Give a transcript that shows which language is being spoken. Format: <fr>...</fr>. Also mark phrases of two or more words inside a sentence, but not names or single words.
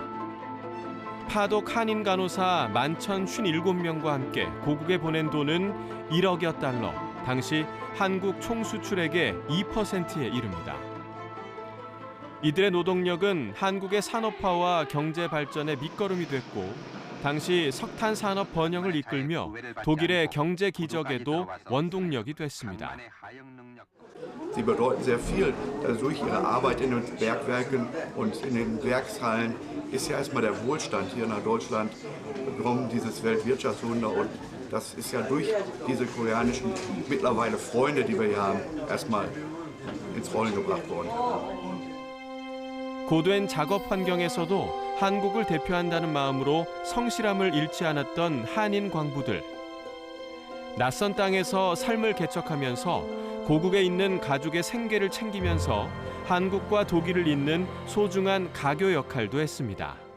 <ko>파독 한인 간호사 11,057명과 함께 고국에 보낸 돈은 1억여 달러, 당시 한국 총수출액의 2%에 이릅니다. 이들의 노동력은 한국의 산업화와 경제 발전의 밑거름이 됐고 당시 석탄 산업 번영을 이끌며 독일의 경제 기적에도 원동력이 됐습니다.</ko> <de>Sie bedeuten sehr viel. Durch ihre Arbeit in den Bergwerken und in den Werkshallen ist ja erstmal der Wohlstand hier nach Deutschland gekommen, dieses Weltwirtschaftswunder. Und das ist ja durch diese koreanischen mittlerweile Freunde, die wir hier haben, erstmal ins Rollen gebracht worden.</de> <ko>고된 작업 환경에서도 한국을 대표한다는 마음으로 성실함을 잃지 않았던 한인 광부들. 낯선 땅에서 삶을 개척하면서 고국에 있는 가족의 생계를 챙기면서 한국과 독일을 잇는 소중한 가교 역할도 했습니다.</ko>